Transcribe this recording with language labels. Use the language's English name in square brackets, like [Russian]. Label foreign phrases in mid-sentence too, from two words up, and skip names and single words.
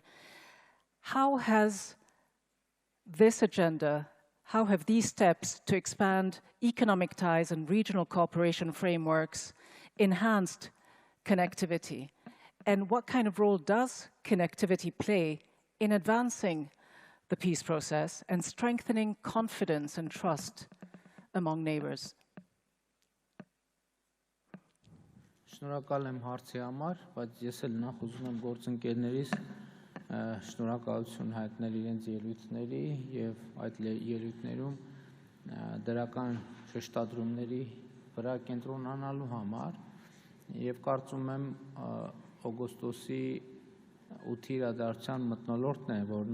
[English] How has this agenda, how have these steps to expand economic ties and regional cooperation frameworks enhanced connectivity? And what kind of role does connectivity play in advancing the peace process and strengthening confidence and trust among neighbors? [Armenian] Շնորհակալ եմ հարցի համար, բայց ես էլ նախ ուզում եմ գործընկերներից շնորհակալություն հայտնել իրենց ելույթների եւ այդ ելույթներում դրական շեշտադրումների վրա կենտրոնանալու համար եւ կարծում եմ օգոստոսի 8-ի իրադարձության մթնոլորտն է, որ